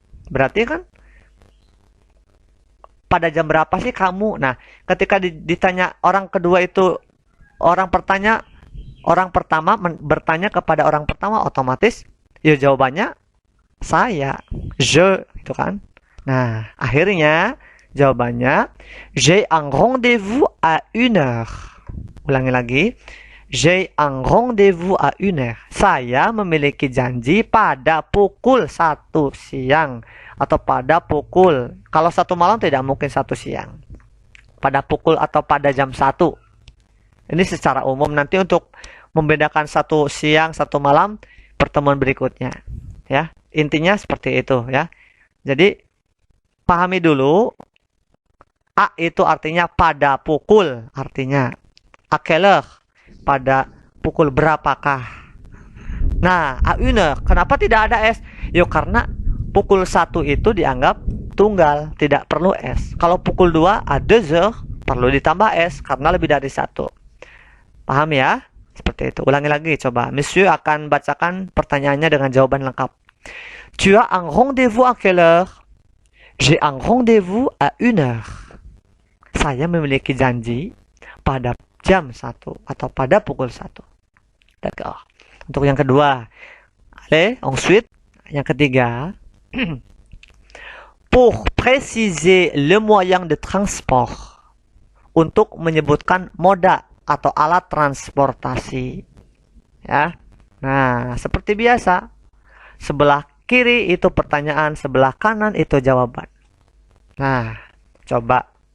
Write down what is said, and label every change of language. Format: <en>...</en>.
<id>Berarti kan pada jam berapa sih kamu? Nah, ketika ditanya orang kedua itu, orang pertama bertanya kepada orang pertama, otomatis ya jawabannya saya, je, itu kan. Nah, akhirnya jawabannya</id> <fr>j'ai un rendez-vous à 1 heure.</fr> <id>Ulangi lagi.</id> <fr>J'ai un rendez-vous à 1 heure.</fr> <id>Saya memiliki janji pada pukul 1 siang. Atau pada pukul, kalau 1 malam tidak mungkin 1 siang. Pada pukul atau pada jam 1. Ini secara umum, nanti untuk membedakan 1 siang, 1 malam, pertemuan berikutnya. Ya, intinya seperti itu ya. Jadi, pahami dulu, A itu artinya pada pukul, artinya</id> <fr>à quelle heure,</fr> <id>pada pukul berapakah. Nah,</id> <fr>à 1 heure,</fr> <id>kenapa tidak ada S? Yuk, karena pukul 1 itu dianggap tunggal, tidak perlu S. Kalau pukul 2</id> <fr>à 2 heures,</fr> <id>perlu ditambah S karena lebih dari 1. Paham ya? Seperti itu. Ulangi lagi coba. Monsieur akan bacakan pertanyaannya dengan jawaban lengkap.</id> <fr>Tu as un rendez-vous à quelle heure? J'ai un rendez-vous à 1 heure.</fr> <id>Saya memiliki janji pada jam 1 atau pada pukul 1.</id> <fr>D'accord.</fr> <id>Untuk yang kedua.</id> <fr>Allez, ensuite,</fr> <id>yang ketiga.</id> <fr>Pour préciser le moyen de transport.</fr> <id>Untuk menyebutkan moda atau alat transportasi. Ya. Nah, seperti biasa. Sebelah kiri itu pertanyaan, sebelah kanan itu jawaban. Nah, coba.</id>